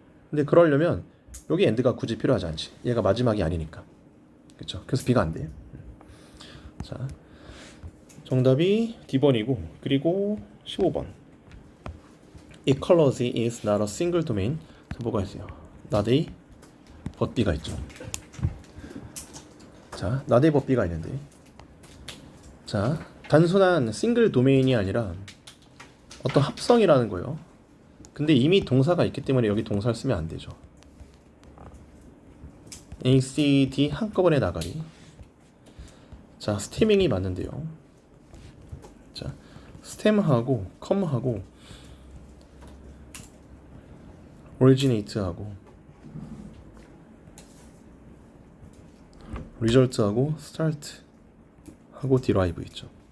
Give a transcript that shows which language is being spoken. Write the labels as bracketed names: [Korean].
[Korean] 근데 그러려면 여기 end가 굳이 필요하지 않지. 얘가 마지막이 아니니까. 그렇죠? 그래서 B가 안 돼요. 자, 정답이 D번이고 그리고 15번 [English] ecology is not a single domain. [Korean] 자, 뭐가 있어요? not a but B가 있죠. 자, not a but B가 있는데, 자, 단순한 싱글 도메인이 아니라 어떤 합성이라는 거예요. 근데 이미 동사가 있기 때문에 여기 동사를 쓰면 안 되죠. A, C, D 한꺼번에 나가리. 자, 스테밍이 맞는데요. 자, 스템하고 컴하고 originate하고 result하고 start하고 derive 있죠.